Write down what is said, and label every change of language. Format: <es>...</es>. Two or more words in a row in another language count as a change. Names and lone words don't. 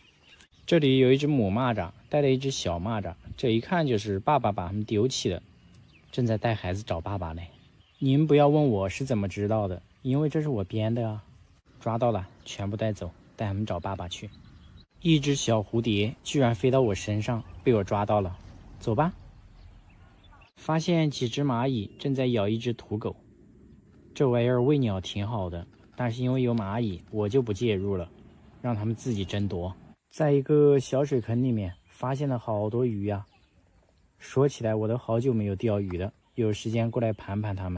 <zh>這裡有一只母螞蚱帶了一只小螞蚱，這一看就是爸爸把它們丟棄的，正在帶孩子找爸爸呢。你們不要問我是怎麼知道的，因為這是我編的啊。抓到了，全部帶走，帶他們找爸爸去。一只小蝴蝶居然飛到我身上，被我抓到了。走吧。發現幾只螞蟻正在咬一只土狗，這玩意兒餵鳥挺好的，但是因為有螞蟻，我就不介入了，讓他們自己爭奪。在一個小水坑裡面發現了好多魚呀，說起來我都好久沒有釣魚了，有時間過來盤盤它們。</zh>